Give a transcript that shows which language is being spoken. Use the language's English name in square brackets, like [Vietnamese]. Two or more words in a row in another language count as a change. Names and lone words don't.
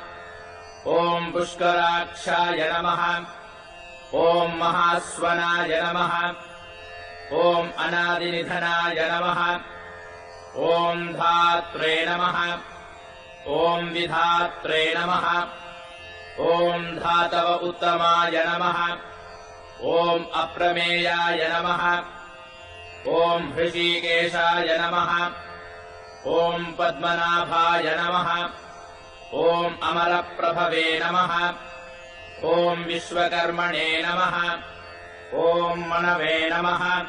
[Sanskrit] ॐ पुष्कराक्षाय नमः. ॐ महास्वनाय नमः. ॐ अनादिनिधनाय नमः. ॐ धात्रे नमः. ॐ विधात्रे नमः. ॐ धातव उत्तमाय नमः. ॐ अप्रमेयाय नमः। ॐ हृषीकेशाय नमः। ॐ पद्मनाभाय नमः। ॐ अमरप्रभवे नमः। ॐ विश्वकर्मणे नमः। ॐ मनवे नमः।